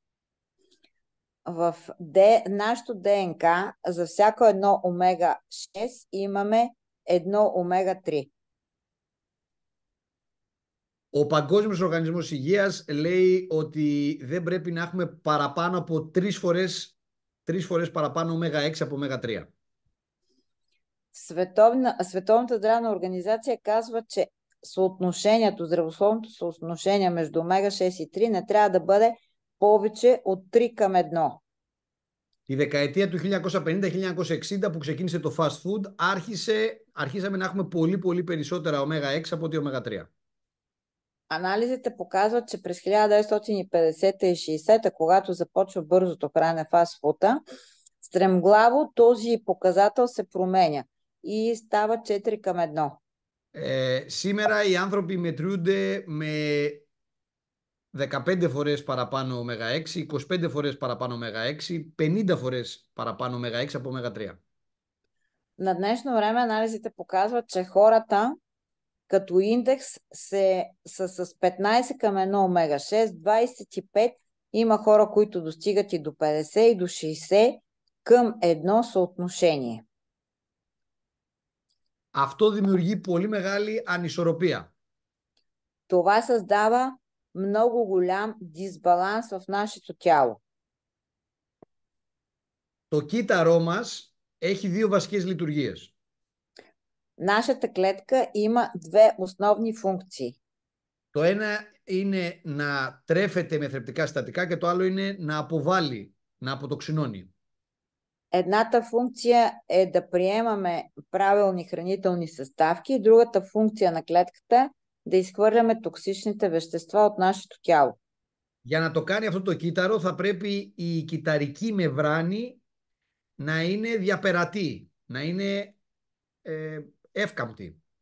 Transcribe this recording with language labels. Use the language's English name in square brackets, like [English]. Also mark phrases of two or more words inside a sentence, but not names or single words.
[Bulgarian] В нашото ДНК за всяко едно омега-6 имаме едно омега-3. [Greek] Ο Παγκόσμιος Οργανισμός Υγείας λέει ότι δεν πρέπει να έχουμε παραπάνω από 3 φορές παραπάνω ω6 από ω3. [Bulgarian] Световната здравна организация казва, че здравословното съотношение между омега-6 и 3 не трябва да бъде повече от 3 към 1. [Greek] Τη δεκαετία του 1950-1960 που ξεκίνησε το [English] fast food [Greek] αρχίσαμε να έχουμε πολύ περισσότερα ω6 από ότι ω3. [Bulgarian] Анализите показват, че през 1950 и 60-та, когато започва бързото хранене фастфуда, стремглаво този показател се променя и става 4 към 1. [Greek] Σήμερα οι άνθρωποι μετρούνται με 15 φορές παραπάνω ω6, 25 φορές παραπάνω ω6, 50 φορές παραπάνω ω6 από ω3. [Bulgarian] На днешно време анализите показват, че хората като индекс са с 15 към 1 омега-6, 25, има хора, които достигат и до 50 и до 60 към 1 съотношение. [Greek] Αυτό δημιουργεί πολύ μεγάλη ανισορροπία. [Bulgarian] Това създава много голям дисбаланс в нашето тяло. [Greek] Το κύτταρό μας έχει δύο βασικές λειτουργίες. [Bulgarian] Нашата клетка има две основни функции. [Greek] Το ένα είναι να τρέφεται με θρεπτικά συστατικά και το άλλο είναι να αποβάλει, να αποτοξινώνει. [Bulgarian] Едната функция е да приемаме правилни хранителни съставки, и другата функция на клетката е да изхвърляме токсичните вещества от нашето тяло. [Greek] Για να το κάνει αυτό το κύτταρο θα πρέπει η κυταρική μεμβράνη να είναι διαπερατή, να είναι εύκαμπτη.